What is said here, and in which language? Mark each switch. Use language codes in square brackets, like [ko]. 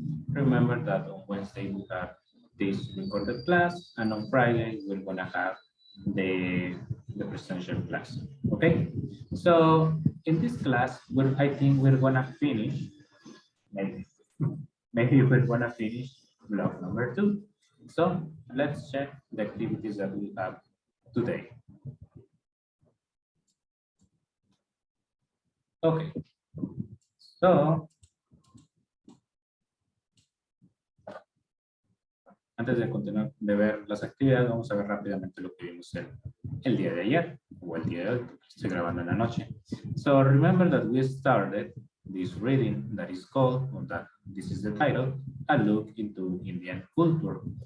[en] Remember that on Wednesday we have this recorded class, and on Friday we're gonna have the presential class. Okay. So in this class, I think we're gonna finish. Maybe maybe we're gonna finish block number 2. So let's check the activities that we have today. [es] Okay, so antes de continuar de ver las actividades, vamos a ver rápidamente lo que vimos el día de ayer o el día de hoy, porque estoy grabando en la noche. [en] So remember that we started this reading that is called, or that this is the title, A Look into Indian Culture.